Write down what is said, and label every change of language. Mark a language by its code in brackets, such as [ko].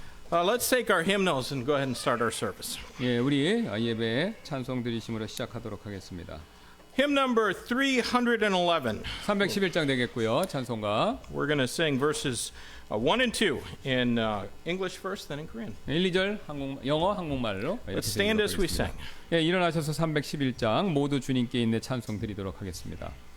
[en] Let's take our hymnals and go ahead and start our service. [ko] 예, 우리 예배 찬송 드리심으로 시작하도록 하겠습니다. [en] Hymn number 311. [ko] 311장 되겠고요. 찬송가 [en] We're going to sing verses 1 and 2 in English first, then in Korean. [ko] 1, 2절 영어, 한국말로 [en] Let's stand as we sing. [ko] 예, 일어나셔서 311장 모두 주님께 인내 찬송 드리도록 하겠습니다.